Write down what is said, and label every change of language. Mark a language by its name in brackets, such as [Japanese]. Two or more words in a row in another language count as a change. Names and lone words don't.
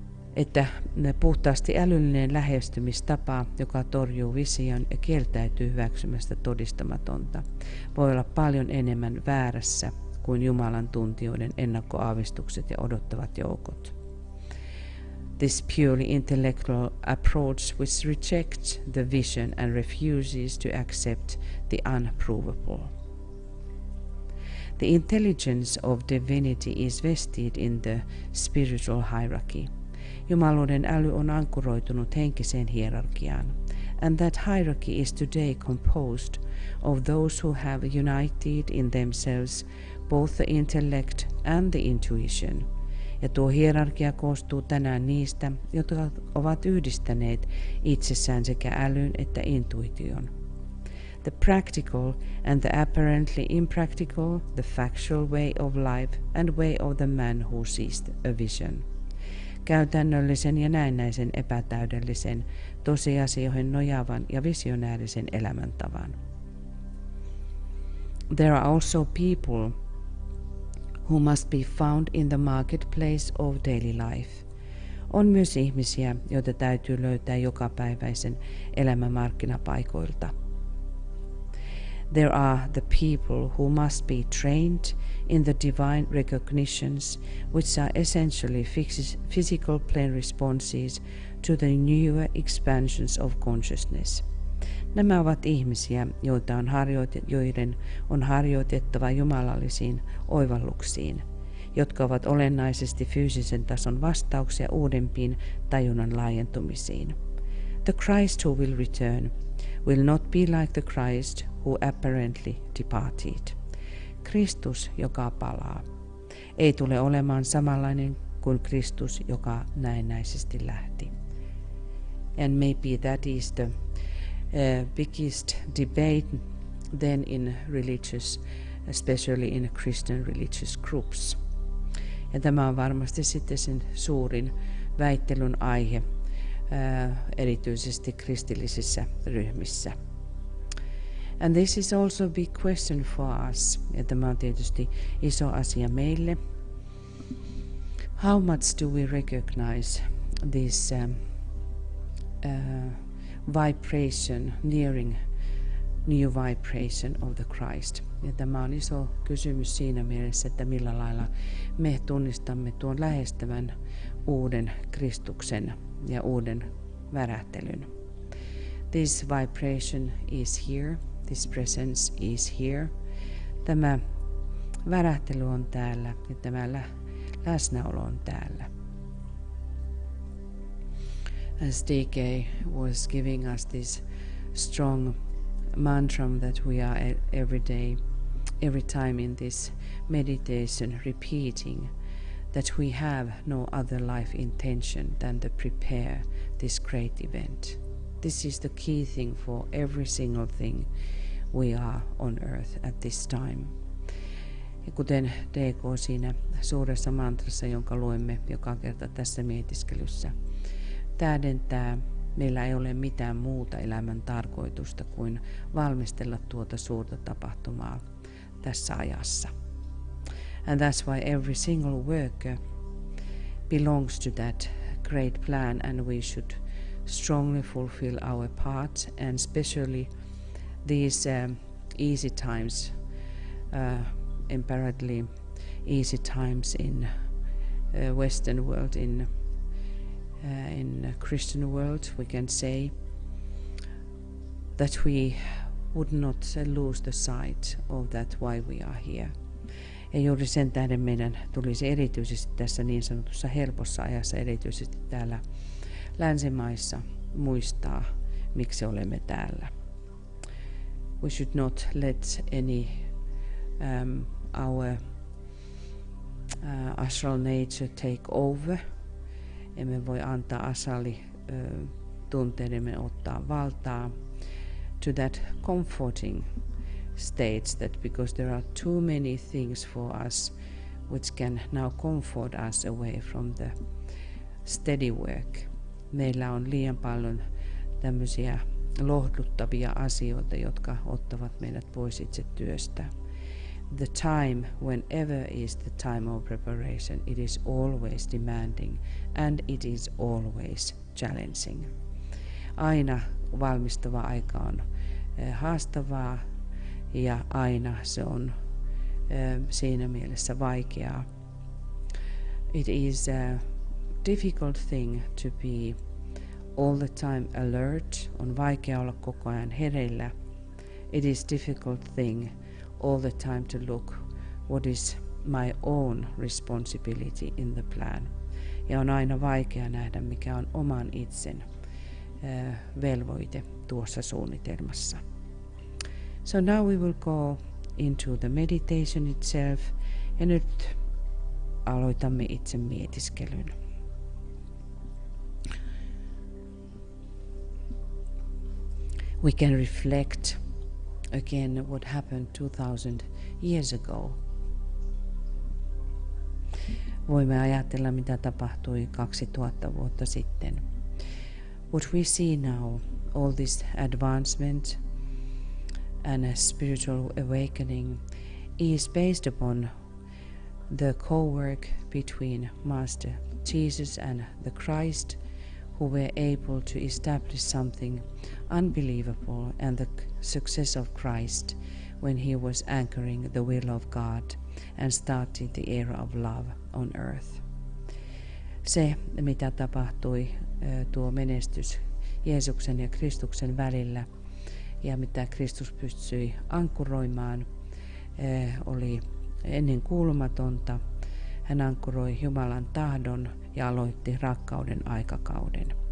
[Finnish] että puhtaasti älyllinen lähestymistapa, joka torjuu vision ja kieltäytyy hyväksymästä todistamatonta, voi olla paljon enemmän väärässä kuin Jumalan tuntijoiden ennakkoaavistukset ja odottavat joukot. [English] This purely intellectual approach which rejects the vision and refuses to accept the unprovable. The intelligence of divinity is vested in the spiritual hierarchy. [Finnish] Jumaluuden äly on ankkuroitunut henkiseen hierarkiaan, [English] and that hierarchy is today composed of those who have united in themselves both the intellect and the intuition. [Finnish] Ja tuo hierarkia koostuu tänään niistä, jotka ovat yhdistäneet itsessään sekä älyn että intuition. [English] The practical and the apparently impractical, the factual way of life and way of the man who sees a vision. [Finnish] Käytännöllisen ja näennäisen epätäydellisen, tosiasioihin nojaavan ja visionäärisen elämäntavan. [English] There are also people who must be found in the marketplace of daily life. [Finnish] On myös ihmisiä, joita täytyy löytää jokapäiväisen elämän markkinapaikoilta. [English] There are the people who must be trained in the divine recognitions, which are essentially physical plane responses to the newer expansions of consciousness. [Finnish] Nämä ovat ihmisiä, joiden on harjoitettava jumalallisiin oivalluksiin, jotka ovat olennaisesti fyysisen tason vastauksia uudempiin tajunnan laajentumisiin. [English] The Christ who will return will not be like the Christ who apparently departed. [Finnish] Kristus, joka palaa, ei tule olemaan samanlainen kuin Kristus, joka näennäisesti lähti. [English] And maybe that is the biggest debate then in religious, especially in Christian religious groups. [Finnish] Ja tämä on varmasti sitten sen suurin väittelyn aihe, erityisesti kristillisissä ryhmissä. [English] And this is also a big question for us. [Finnish] Ja tämä on tietysti iso asia meille. [English] How much do we recognize this vibration, nearing new vibration of the Christ? [Finnish] Ja tämä on iso kysymys siinä mielessä, että millä lailla me tunnistamme tuon lähestyvän uuden Kristuksen ja uuden värähtelyn. [English] This vibration is here. This presence is here. [Finnish] Tämä värähtely on täällä ja tämä läsnäolo on täällä. [English] As DK was giving us this strong mantra that we are every day, every time in this meditation repeating that we have no other life intention than to prepare this great event. This is the key thing for every single thing we are on earth at this time. [Finnish] Ja kuten DK siinä suuressa mantrassa, jonka luemme joka kerta tässä mietiskelyssä, tähdentää, meillä ei ole mitään muuta elämän tarkoitusta kuin valmistella tuota suurta tapahtumaa tässä ajassa. [English] And that's why every single worker belongs to that great plan, and we should strongly fulfill our part, and especially these easy times, apparently easy times in Western world, in Christian world, we can say that we would not lose the sight of that why we are here. [Finnish] Ja juuri sen tähden meidän tulisi erityisesti tässä niin sanotussa helpossa ajassa, erityisesti täällä länsimaissa, muistaa, miksi olemme täällä. [English] We should not let any our astral nature take over. [Finnish] Emme voi antaa asali tunteidemme ottaa valtaa [English] to that comforting states, that because there are too many things for us which can now comfort us away from the steady work. [Finnish] Meillä on liian paljon tämmöisiä lohduttavia asioita, jotka ottavat meidät pois itse työstä. [English] the time, whenever is the time of preparation, it is always demanding and it is always challenging. [Finnish] Aina valmistava aika on haastavaa ja aina se on siinä mielessä vaikeaa. [English] It is a difficult thing to be all the time alert. [Finnish] On vaikea olla koko ajan hereillä. [English] It is difficult thing all the time to look what is my own responsibility in the plan. [Finnish] Ja on aina vaikea nähdä, mikä on oman itsen velvoite tuossa suunnitelmassa. [English] So now we will go into the meditation itself. [Finnish] Ja nyt aloitamme itse mietiskelyn. [English] We can reflect again what happened 2000 years ago. [Finnish] Voimme ajatella, mitä tapahtui 2000 vuotta sitten. [English] What we see now, all this advancement and a spiritual awakening is based upon the co-work between Master Jesus and the Christ, who were able to establish something unbelievable, and the success of Christ when he was anchoring the will of God and started the era of love on earth. [Finnish] Se, mitä tapahtui, tuo menestys Jeesuksen ja Kristuksen välillä ja mitä Kristus pystyi ankkuroimaan, oli ennen kuulumatonta. Hän ankkuroi Jumalan tahdon ja aloitti rakkauden aikakauden.